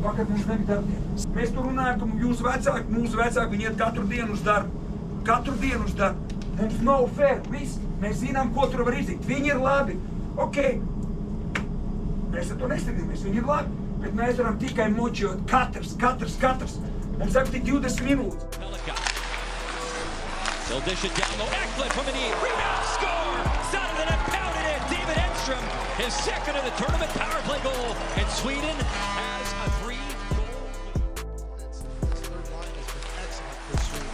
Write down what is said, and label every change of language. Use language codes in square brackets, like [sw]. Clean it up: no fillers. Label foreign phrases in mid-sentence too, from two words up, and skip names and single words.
[lv] Vakar mums nebija darba diena. Mēs tur runājam, ka jūsu vecāki, mūsu vecāki, viņi iet katru dienu uz darbu. Katru dienu uz darbu. Mums nav fair. Viss. Mēs zinām, ko tur var izdarīt. Viņi ir labi. Ok. Mēs ar to nestrīdamies. Viņi ir labi. Bet mēs varam tikai močot. Katrs. Mums saka tik 20 minūtes. [en] They'll dish it down low. Eklund from the knee. Rebound score! Side of the net, pounded in. David Edstrom, his second of the tournament power play goal. And Sweden has a 3-goal. This third line has been excellent for Sweden.